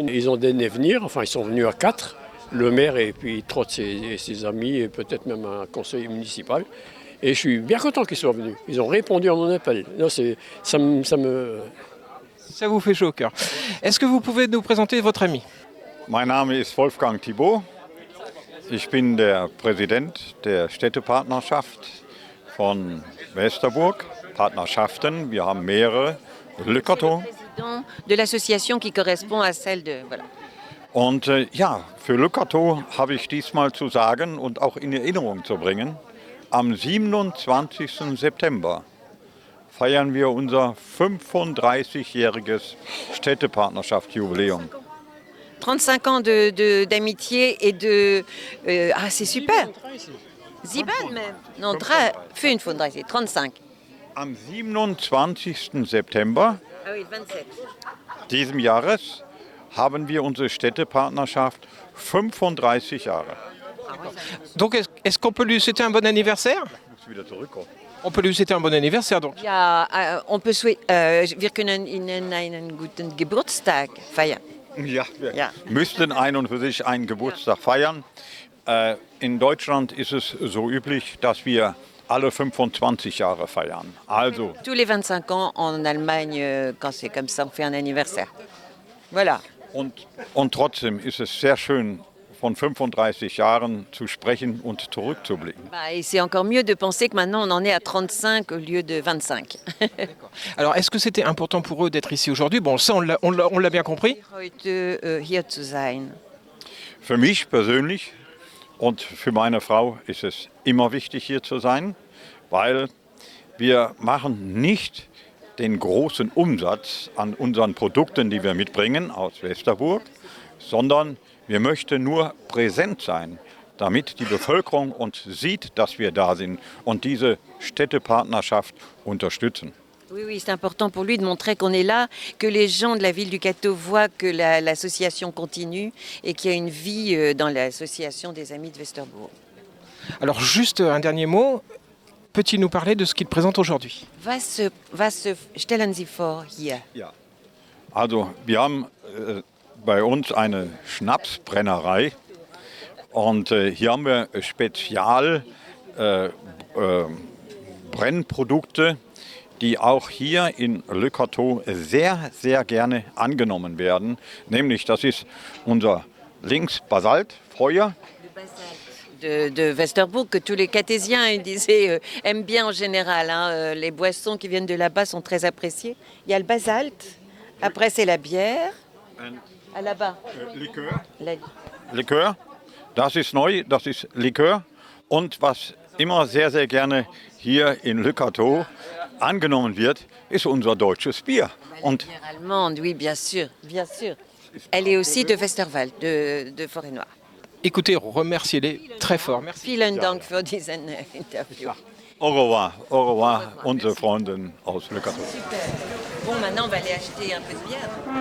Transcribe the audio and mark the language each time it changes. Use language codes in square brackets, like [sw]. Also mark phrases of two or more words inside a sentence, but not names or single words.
[fr] Ils ont daigné venir, enfin ils sont venus à 4. Le maire et puis 3 de ses amis et peut-être même un conseiller municipal. Et je suis bien content qu'ils soient venus. Ils ont répondu à mon appel. Là, Ça vous fait chaud au cœur. Est-ce que vous pouvez nous présenter votre ami? [de] Mein Name ist Wolfgang Thibault. Ich bin der Präsident der Städtepartnerschaft von Westerbourg. Partnerschaften, wir haben mehrere. Lückertow. [fr] Président de l'association qui correspond à celle de... Voilà. [de] Und ja, für Lückertow habe ich diesmal zu sagen und auch in Erinnerung zu bringen, am 27. September feiern wir unser 35-jähriges Städtepartnerschaftsjubiläum. [fr] 35 ans d'amitié et de... ah, c'est super. Sieben même. Non, 35, 35. [de] Am 27. September [fr] Ah oui, 27. [de] diesem Jahres haben wir unsere Städtepartnerschaft 35 Jahre. [fr] Donc, est-ce qu'on peut lui souhaiter un bon anniversaire? [de] Ich muss wieder zurückkommen. [fr] On peut lui souhaiter un bon anniversaire, donc. Ja, on peut souhaiter... [de] wir können Ihnen einen guten Geburtstag feiern. Ja, wir Ja. müssten ein und für sich einen Geburtstag feiern. In Deutschland ist es so üblich, dass wir alle 25 Jahre feiern. Also, [fr] Tous les 25 ans en Allemagne, quand c'est comme ça, on fait un anniversaire. Voilà. [de] und trotzdem ist es sehr schön, von 35 Jahren zu sprechen und zurückzublicken. [fr] Et c'est encore mieux de penser que maintenant on en est à 35 au lieu de 25. Alors, est-ce que c'était important pour eux d'être ici aujourd'hui? Bon, ça, on l'a bien compris. [de] Heute hier zu sein. Für mich persönlich und für meine Frau ist es immer wichtig, hier zu sein, weil wir machen nicht den großen Umsatz an unseren Produkten, die wir mitbringen aus Westerbourg, sondern wir möchten nur präsent sein, damit die Bevölkerung uns sieht, dass wir da sind und diese Städtepartnerschaft unterstützen. [fr] Oui, oui, c'est important pour lui de montrer qu'on est là, que les gens de la ville du Cateau voient que l'association continue et qu'il y a une vie dans l'association des Amis de Westerbourg. Alors, juste un dernier mot. Peut-il nous parler de ce qu'il présente aujourd'hui? [de] Was stellen Sie vor hier? Ja. Also wir haben bei uns eine Schnapsbrennerei und hier haben wir Brennprodukte, die auch hier in Lückertow sehr, sehr gerne angenommen werden. Nämlich, das ist unser Basalt-Feuer. [fr] De Westerbourg, que tous les Catésiens disaient, aiment bien en général. Hein, les boissons qui viennent de là-bas sont très appréciées. Il y a le basalte, après c'est la bière. À là-bas. [de] Likör, das ist neu, das ist Likör. Und was immer sehr, sehr gerne hier in Lückertow angenommen wird, ist unser deutsches Bier. Und [fr] Bière allemande, oui, bien sûr, bien sûr. Elle est aussi de Westerwald, de Forêt-Noire. Écoutez, remerciez-les très fort. Merci. [de] Vielen Dank für diesen Interview. [fr] au revoir, [de] unsere Freundin aus Lückertow. [fr] Super. Bon, maintenant on va aller acheter un peu de bière.